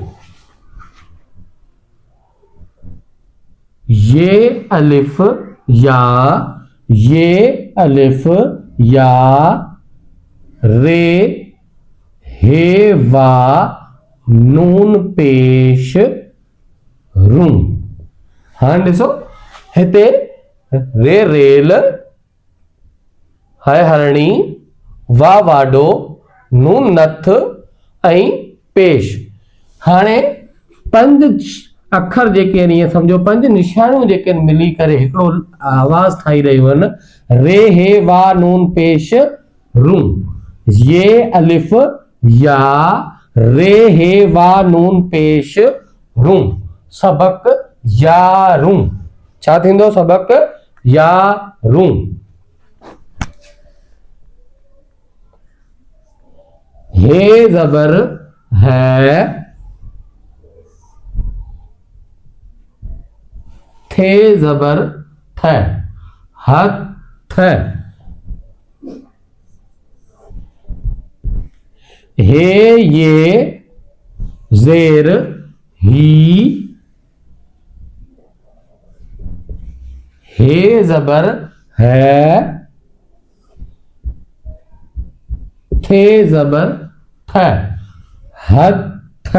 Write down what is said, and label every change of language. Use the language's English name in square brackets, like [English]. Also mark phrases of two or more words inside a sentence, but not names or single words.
[Sindhi] ये अलिफ या, ये अलिफ या, रे हे वा नून पेश रू। हाँ ॾिसो हिते रे रेल, है हरणी, वा वाडो, नून नथ ऐं पेश। हाणे पंज अखर जेके आहिनि, ईअं सम्झो पंज निशानियूं जेके आहिनि मिली करे हिकिड़ो आवाज़ ठाही रहियूं आहिनि। रे हे वा नून पेश रू। ये अलिफ या, रे हे वा नून पेश रू। सबक़ु 11। छा थींदो? सबक़ु 11। हे ज़बर है, थे ज़बर थ, हथ। हे ये ज़ेर ही, हे ज़बर है, थे ज़बर थ, हथ।